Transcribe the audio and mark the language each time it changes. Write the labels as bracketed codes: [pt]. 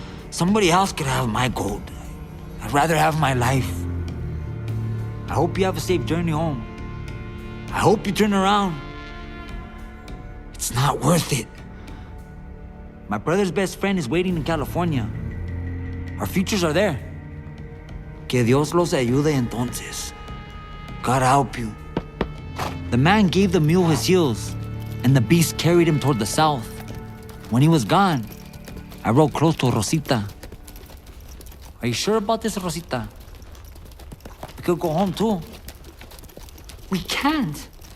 [en] Somebody else could have my gold. I'd rather have my life. I hope you have a safe journey home. I hope you turn around. It's not worth it. My brother's best friend is waiting in California. Our futures are there. [es] Que Dios los ayude entonces. [en] God help you. The man gave the mule his heels, and the beast carried him toward the south. When he was gone, I rode close to Rosita. Are you sure about this, Rosita? We could go home too. We can't.